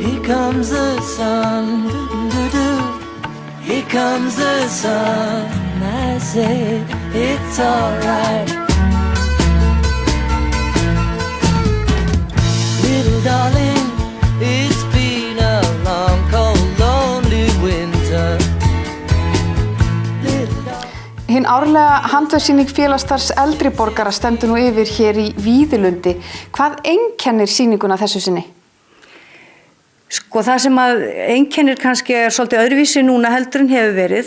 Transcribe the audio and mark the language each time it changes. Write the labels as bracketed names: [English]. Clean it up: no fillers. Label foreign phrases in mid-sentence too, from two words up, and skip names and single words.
[English] comes the sun, here comes the sun. I say it's alright. Little darling, it's been a long, cold, lonely winter. [Icelandic] Hinn árlega handverksýning Félagsstarfs eldri borgara stendur nú yfir hér í Víðilundi. Hvað einkennir sýninguna þessu sinni? Sko það sem að einkennir kannski er svolítið öðruvísi núna heldur en hefur verið.